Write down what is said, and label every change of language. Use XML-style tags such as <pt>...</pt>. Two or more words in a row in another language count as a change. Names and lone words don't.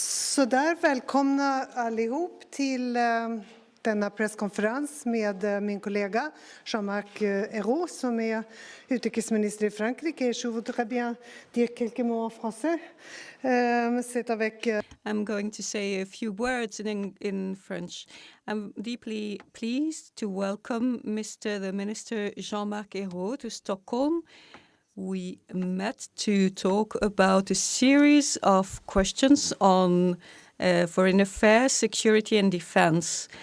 <sv>Så där, välkomna allihop till denna presskonferens med min kollega Jean-Marc Ayrault som är utrikesminister i Frankrike.</sv> <fr>Je voudrais bien dire quelques mots en français. C'est avec...</fr> <en>I'm going to say a few words in French. I'm deeply pleased to welcome the Minister Jean-Marc Ayrault to Stockholm. We met to talk about a series of questions on foreign affairs, security and defense.</en>